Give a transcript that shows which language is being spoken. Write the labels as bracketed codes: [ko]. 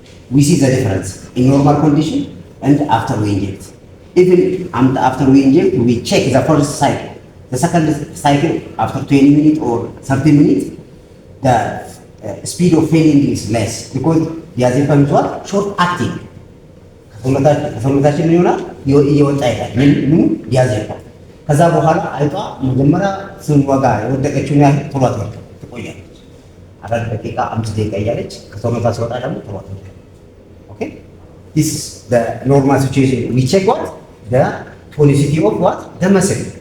[en] We see the difference in normal condition and after we inject. Even after we inject, we check the first cycle. The second cycle, after 20 minutes or 30 minutes, the speed of failing is less because diazepam is what? Short acting. [am] ከሰውነታችን ይሆናል እየወጣ ይሄዳል። ምን diazepam ከዛ በኋላ አይቷ መጀመሪያ ስንወጋ የወደቀችውን ያህል ቶሎ ትቆያለች። 4 ደቂቃ 5 ደቂቃ እያለች ከሰውነቷ ሲወጣ ደግሞ ቶሎ ትወጣለች። ኦኬ [en] this is the normal situation. We check what the tonicity of what the muscle.